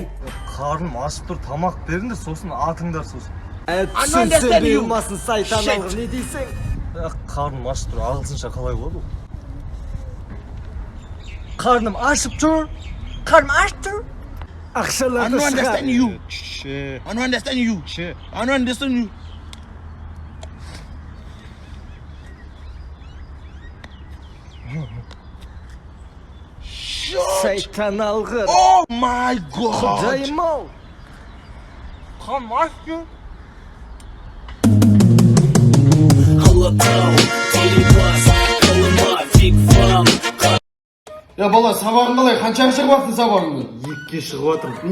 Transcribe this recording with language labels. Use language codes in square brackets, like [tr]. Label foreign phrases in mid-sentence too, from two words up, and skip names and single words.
[kk] Қарным ашып тұр, тамақ беріңдер, сосын атыңдар сосын. Түсінсе бейілмасын сайтан алғы, не дейсің? Қарным ашып тұр, ағылшынша қалай болады ол? Қарным ашып тұр. Қарным ашып тұр. Ақшаларды шығар. [en] I don't understand you. I don't understand you. [kk] Сайтан алғы. [en] Oh my God. [kk] Құдайым ау. Қарным ашып тұр. Бала, сабағың қалай? Қаншаға шығып аттың сабағыңды? 2-ге шығып жатырмын.